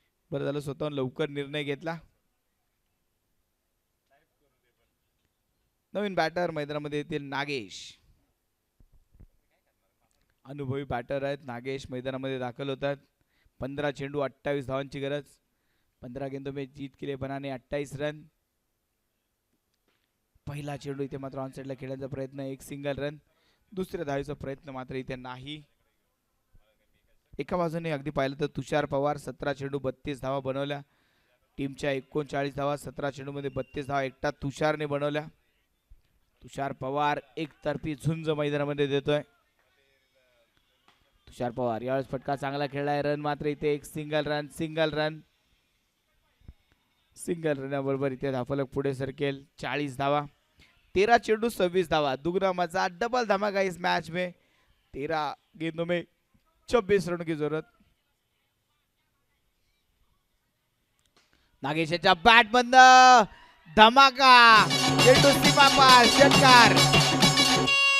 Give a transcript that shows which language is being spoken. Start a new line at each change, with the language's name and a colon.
Marathi: बरं झालं स्वतःहून लवकर निर्णय घेतला. नवीन बॅटर मैदानामध्ये येतील नागेश. अनुभवी बॅटर आहेत नागेश मैदानामध्ये दाखल होतात. 15 चेंडू 28 धावांची गरज.
Hindi: 15 गेंदों में जीत के लिए बनाने 28 रन.
Marathi: पहिला चेंडू इथे मात्र ऑन साइडला खेळण्याचा प्रयत्न, एक सिंगल रन. दुसऱ्या धावेचा प्रयत्न मात्र इथे नाही. एका बाजूने अगदी पाहिलं तर तुषार पवार 17 चेंडू 32 धावा बनवल्या. टीमच्या 39 धावा 17 चेंडूमध्ये 32 धावा एकटा तुषारने बनवल्या. तुषार पवार एकतर्फी झुंज मैदानामध्ये देतोय. तुषार पवार यावेळेस फटका चांगला खेळलाय. रन मात्र इथे एक सिंगल रन. सिंगल रनाबरोबर इथे धावफलक पुढे सरकेल. 40 धावा. 13 चेंडू 26 धावा.
Hindi: दुगना मजा, डबल धमाका इस मैच में. 13 गेंदों में 26 रनों की जरूरत.
Marathi: नागेशच्या बॅट बंद, धमाका, चेंडू सीमा पार, षटकार.